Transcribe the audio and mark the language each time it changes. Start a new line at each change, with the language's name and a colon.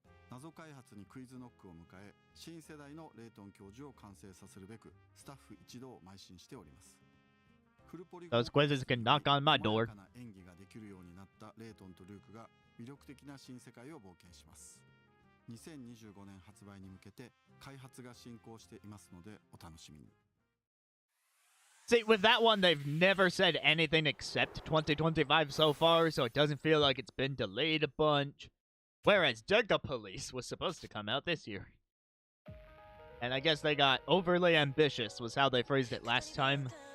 Japanese: 謎開発にクイズノックを迎え、新世代のレイトン教授を完成させるべくスタッフ一同邁進しております。
English: Those quizzes can knock on my door.
Japanese: 演技ができるようになったレイトンとルークが魅力的な新世界を冒険します。 2025年発売に向けて開発が進行していますのでお楽しみに。
English: See, with that one, they've never said anything except 2025 so far, so it doesn't feel like it's been delayed a bunch. Whereas Deca Police was supposed to come out this year. And I guess they got overly ambitious, was how they phrased it last time.